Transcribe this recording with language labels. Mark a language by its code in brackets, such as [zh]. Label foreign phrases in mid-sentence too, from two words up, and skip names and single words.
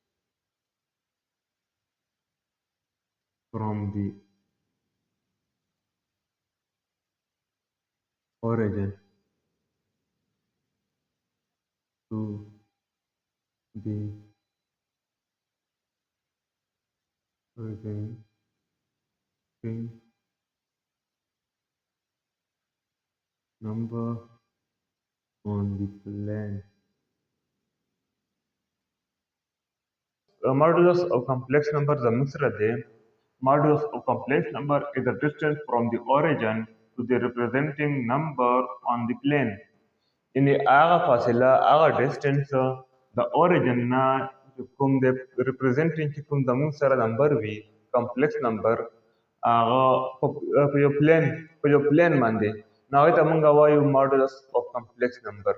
[en] from the origin to the presenting number on the plane. Modulus of complex number [ps] زموږ سره دی. [en] Modulus of complex number is the distance from the origin to the representing number on the plane. [ps] یعنی هغه فاصله هغه ډسټنس د اوريجن نه کوم د ریپرزینټینګ چې کوم زموږ سره نمبر وي [en] complex number [ps] هغه په یو پلین باندې نو هغې ته موږ وایو [en] modulus of complex number.